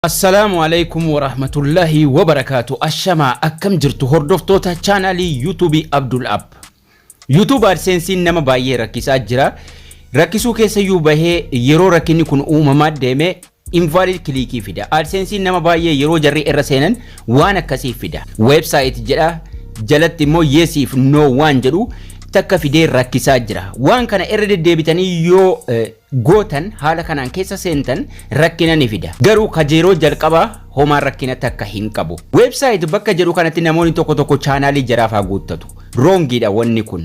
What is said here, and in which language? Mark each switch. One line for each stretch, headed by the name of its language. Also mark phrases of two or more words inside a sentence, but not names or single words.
Arabic: السلام عليكم ورحمة الله وبركاته.
Oromo: Ashama akkam jirtu hordoftoota chaanalii YouTube Abdul App. YouTube AdSense nama baay'ee rakkisaa jira. Rakkisuu keessayyuu bahee yeroo rakkinni kun uumamaa deeme
English: invalid click
Oromo: fida. AdSense nama baay'ee yeroo jarri irra seenan waan akkasii fida. Website jedha jalatti immoo
English: yes if no
Oromo: waan jedhu takka fidee rakkisaa jira. Waan kana irra deddeebitanii yoo gootan haala kanaan keessa seentan rakkina ni fida. Garuu kajeeroo jalqaba homaa rakkina takka hin qabu. Website bakka jedhu kanatti namoonni tokko chaanaalii jaraafaa guuttatu. Wrongidha wanni kun.